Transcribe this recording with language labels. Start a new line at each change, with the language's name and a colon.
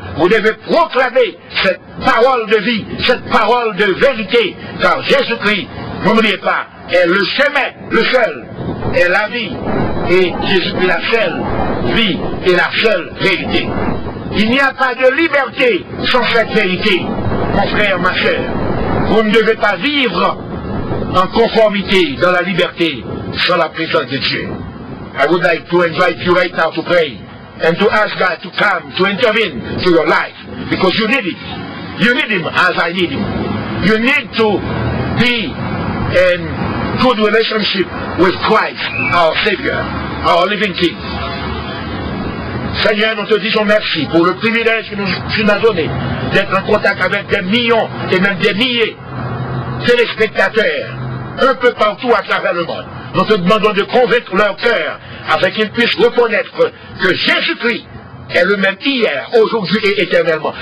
French: Vous devez proclamer cette parole de vie, cette parole de vérité, car Jésus-Christ, n'oubliez pas, est le chemin, le seul, est la vie, et Jésus est la seule vie et la seule vérité. Il n'y a pas de liberté sans cette vérité, mon frère, ma sœur. Vous ne devez pas vivre en conformité dans la liberté sans la présence de Dieu.
English: I would like to invite you right now to pray and to ask God to come, to intervene to your life, because you need it. You need Him as I need Him. You need to be in good relationship with Christ, our Savior, our living King.
French: Seigneur, nous te disons merci pour le privilège que tu nous as donné d'être en contact avec des millions et même des milliers de téléspectateurs un peu partout à travers le monde. Nous te demandons de convaincre leur cœur afin qu'ils puissent reconnaître que Jésus-Christ est le même hier, aujourd'hui et éternellement.